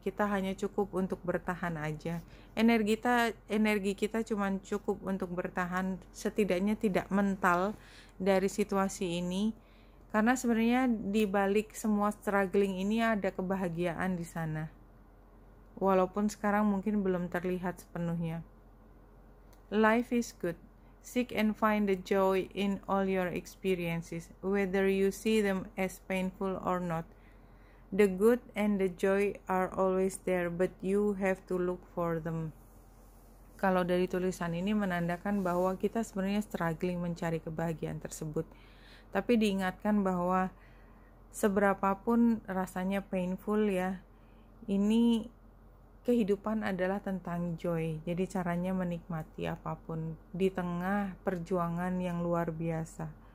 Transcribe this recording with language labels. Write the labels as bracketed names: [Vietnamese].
[Indonesian] Kita hanya cukup untuk bertahan aja. Energi kita cuma cukup untuk bertahan, setidaknya tidak mental dari situasi ini. Karena sebenarnya di balik semua struggling ini ada kebahagiaan di sana. Walaupun sekarang mungkin belum terlihat sepenuhnya. [English] Life is good. Seek and find the joy in all your experiences, whether you see them as painful or not. The good and the joy are always there, but you have to look for them. [Indonesian] Kalau dari tulisan ini menandakan bahwa kita sebenarnya struggling mencari kebahagiaan tersebut. Tapi diingatkan bahwa seberapapun rasanya painful ya, ini kehidupan adalah tentang joy. Jadi caranya menikmati apapun di tengah perjuangan yang luar biasa.